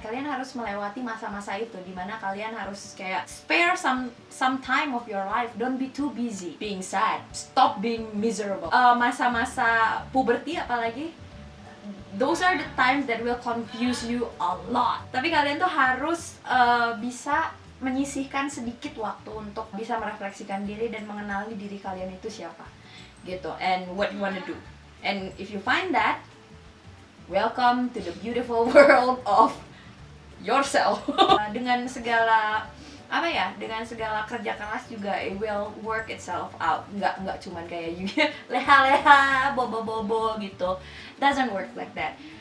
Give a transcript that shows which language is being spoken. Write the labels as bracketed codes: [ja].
[id] Kalian harus melewati masa-masa itu dimana kalian harus kayak [en] spare some time of your life. Don't be too busy being sad. Stop being miserable. [id] Masa-masa puberty apalagi, [en] those are the times that will confuse you a lot. [id] Tapi kalian tuh harus bisa menyisihkan sedikit waktu untuk bisa merefleksikan diri dan mengenali diri kalian itu siapa gitu, [en] and what you wanna do. And if you find that, welcome to the beautiful world of yourself. [id] Dengan segala dengan segala kerja keras juga [en] it will work itself out. [id] Nggak cuman kayak leha-leha, bobo-bobo gitu. [en] Doesn't work like that.